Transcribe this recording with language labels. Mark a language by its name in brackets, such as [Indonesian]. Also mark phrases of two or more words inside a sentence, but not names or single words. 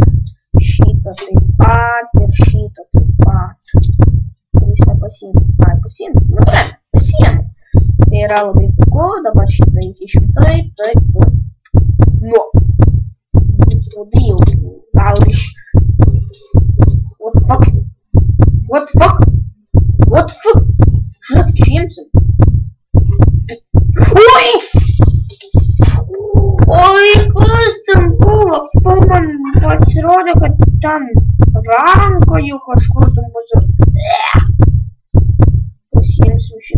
[Lithuanian] Šitą taip pat ir šitą taip pat. Jis nepasiimti. Ai, pasiimti. Nu, ne, pasiimti. Tai yra labai puiku. Dabar šitą įkišim taip. Nu. Rudai jau. Gal iš... [English] What the fuck? What the fuck? What the fuck? [Lithuanian] Žiūrėk, čia imsim. Oi! Oi, kas ten buvo? Man pasirodė, kad ten rankoje kažkur ten pasirodė. Pasiimsim šitą.